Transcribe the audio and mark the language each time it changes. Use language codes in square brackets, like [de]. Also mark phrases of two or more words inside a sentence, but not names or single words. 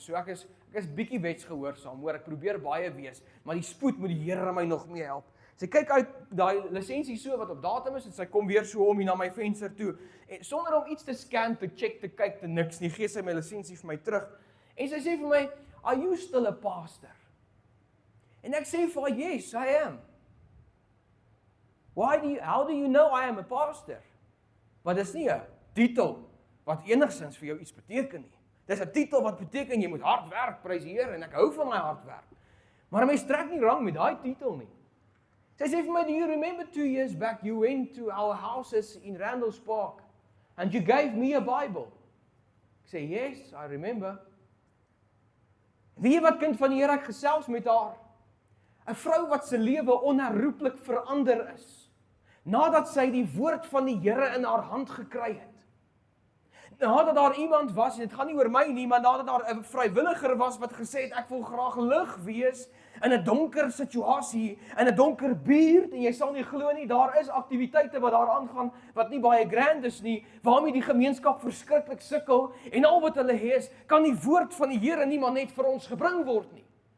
[af] So ek is bietjie wetsgehoorsaam, hoor, ek probeer baie wees, maar die spoed moet die Here my nog meer help. Sy kyk uit daai lisensie so wat op datum is en sy kom weer so om hier na my venster toe. En sonder om iets te scan, te check, te kyk, te niks nie, gee sy my lisensie vir my terug. En sy sê vir my, [en] "Are you still a pastor?" [af] En ek sê vir haar, [en] "Yes, I am." How do you know I am a pastor? [af] Want dis nie 'n titel wat enigsins vir jou iets beteken nie. Dis 'n titel wat beteken jy moet hard werk, prys die Here, en ek hou van my hard werk. Maar mens trek nie rang met daai titel nie. Sy sê vir my, [en] "Do you remember 2 years back you went to our houses in Randall's Park and you gave me a Bible?" [af] Ek sê, [en] "Yes, I remember." [af] Weet jy wat, kind van die Here, ek gesels met haar. 'n Vrou wat se lewe onherroepelik verander is, nadat sy die woord van die Here in haar hand gekry het. Nadat daar iemand was, en dit gaan nie oor my nie, maar nadat daar 'n vrywilliger was wat gesê het, ek wil graag lig wees in 'n donker situasie, in 'n donker buurt, en jy sal nie glo nie, daar is aktiwiteite wat daar aangaan, wat nie baie grand is nie, waarmee die gemeenskap verskriklik sukkel, en al wat hulle hê is, kan die woord van die Here nie maar net vir ons gebring word nie.